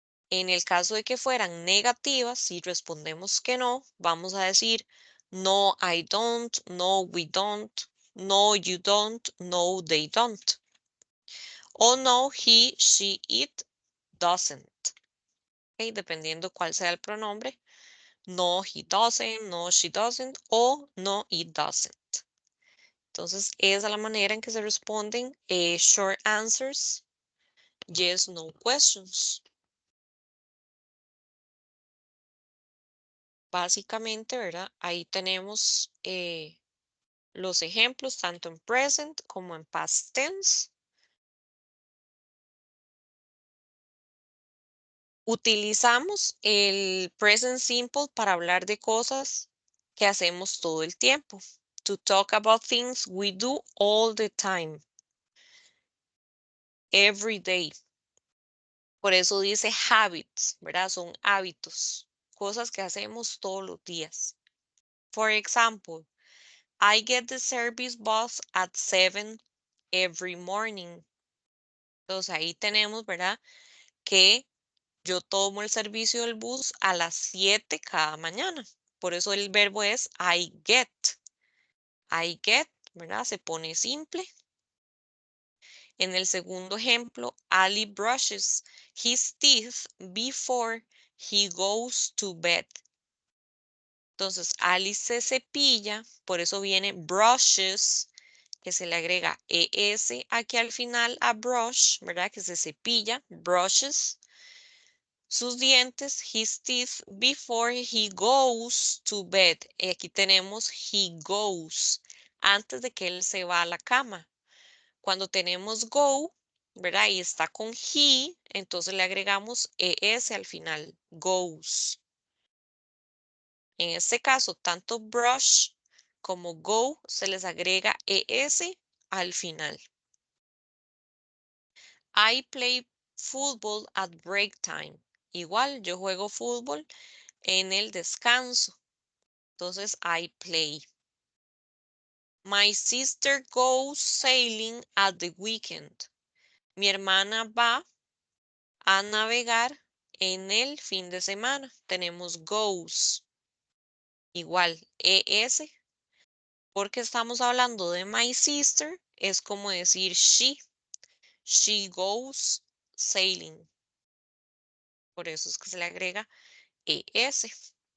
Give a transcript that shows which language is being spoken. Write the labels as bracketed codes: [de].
[es] En el caso de que fueran negativas, si respondemos que no, vamos a decir no, [en] I don't, no, we don't, no, you don't, no, they don't. O no, he, she, it doesn't. [es] Okay, dependiendo cuál sea el pronombre. [en] No, he doesn't, no, she doesn't o no, it doesn't. [es] Entonces, esa es la manera en que se responden [en] short answers, yes, no questions. [es] Básicamente, ¿verdad? Ahí tenemos los ejemplos tanto en present como en past tense. Utilizamos el present simple para hablar de cosas que hacemos todo el tiempo. [en] To talk about things we do all the time. Every day. [es] Por eso dice habits, ¿verdad? Son hábitos, cosas que hacemos todos los días. [en] For example, I get the service bus at 7 every morning. [es] Entonces ahí tenemos, ¿verdad? Que Yo tomo el servicio del bus a las 7 cada mañana. Por eso el verbo es [en] I get. I get, [es] ¿verdad? Se pone simple. En el segundo ejemplo, [en] Ali brushes his teeth before he goes to bed. [es] Entonces, Ali se cepilla, por eso viene brushes, que se le agrega ES aquí al final a brush, ¿verdad? Que se cepilla, brushes sus dientes, [en] his teeth, before he goes to bed. [es] Y aquí tenemos [en] he goes, [es] antes de que él se va a la cama. Cuando tenemos go, ¿verdad? Y está con he, entonces le agregamos ES al final, goes. En este caso, tanto brush como go se les agrega ES al final. [en] I play football at break time. [es] Igual, yo juego fútbol en el descanso. [en] Entonces, I play. My sister goes sailing at the weekend. [es] Mi hermana va a navegar en el fin de semana. Tenemos goes. Igual, ES. Porque estamos hablando de [en] my sister, [es] es como decir she. [en] She goes sailing. [es] Por eso es que se le agrega ES.